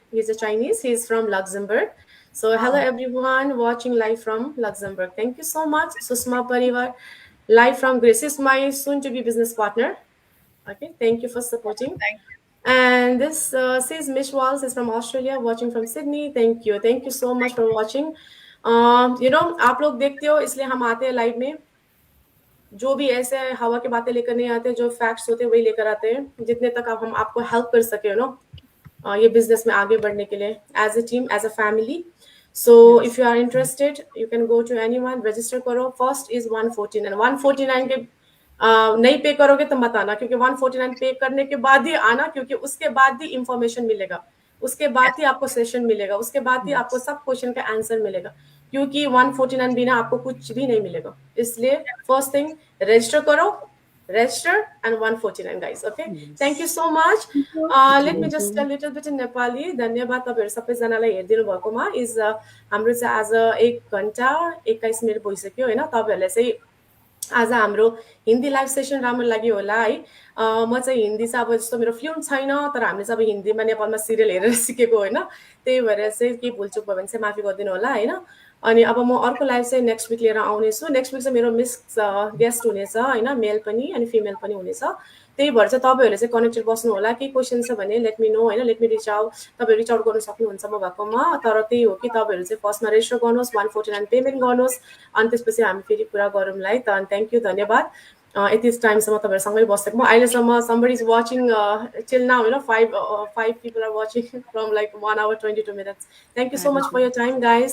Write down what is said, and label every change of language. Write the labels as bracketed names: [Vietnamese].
[English] He's a Chinese. He's from Luxembourg. So hello everyone watching live from Luxembourg. Thank you so much. Susma Parivar, live from Greece. Is my soon-to-be business partner. Okay, thank you for supporting. Thank you. And this says Mish Walls is from Australia, watching from Sydney. Thank you. Thank you so much for watching. You know, [Hindi] आप लोग देखते हो इसलिए हम आते हैं live में, जो भी ऐसे हवा की बातें लेकर नहीं आते, जो फैक्ट्स होते हैं वही लेकर आते हैं, जितने तक हम आपको हेल्प कर सके, नो, ये बिजनेस में आगे बढ़ने के लिए, as a team, as a family. [English] So if you are interested you can go to anyone, register करो। [Hindi] फर्स्ट इज 149, 149 के नहीं पे करोगे तो मत आना, क्योंकि 149 पे करने के बाद ही आना, क्योंकि उसके बाद ही इंफॉर्मेशन मिलेगा, उसके बाद ही आपको सेशन मिलेगा, उसके बाद ही आपको सब क्वेश्चन का आंसर मिलेगा, क्योंकि 149 बिना आपको कुछ भी नहीं मिलेगा। [English] इसलिए first thing register करो, register and 149 guys. Okay, thank you so much. Let me just a little bit in Nepali. [Nepali] धन्यवाद तपाईहरु सबैजनालाई हेरिदिनु भएकोमा। इज हाम्रो चाहिँ आज 1 घण्टा 21 मिनेट भइसक्यो हैन। तपाईहरुलाई चाहिँ आज हाम्रो हिन्दी लाइभ सेसन राम्रो लाग्यो होला है। म चाहिँ हिन्दी चाहिँ अब जस्तो मेरो फ्लुएन्ट छैन, तर हामीले चाहिँ अब हिन्दीमा नेपालमा सिरियल हेरेर सिकेको होइन, त्यही भएर चाहिँ के भुलचुक भयो भने चाहिँ माफी गरिदिनु होला होइन। अनि अब म अर्को लाइभ चाहिँ नेक्स्ट विक लिएर आउनेछु। नेक्स्ट विक चाहिँ मेरो मिक्स गेस्ट हुनेछ होइन, मेल पनि अनि फिमेल पनि हुनेछ, त्यही भएर चाहिँ तपाईँहरूले चाहिँ कनेक्टेड बस्नु होला। के क्वेसन छ भने [English] let me know [Nepali] होइन, [English] let me reach out, [Nepali] तपाईँहरू रिच आउट गर्नु सक्नुहुन्छ म भएकोमा। तर त्यही हो कि तपाईँहरू चाहिँ फर्स्टमा रेजिस्टर गर्नुहोस्, 149 पेमेन्ट गर्नुहोस्, अनि त्यसपछि हामी फेरि कुरा गरौँलाई त। थ्याङ्क यू, धन्यवाद। यति टाइमसम्म तपाईँहरूसँगै बसेको। म अहिलेसम्म [English] somebody is watching till now, you know, five people are watching from like 1 hour 22 minutes. Thank you so much for your time guys.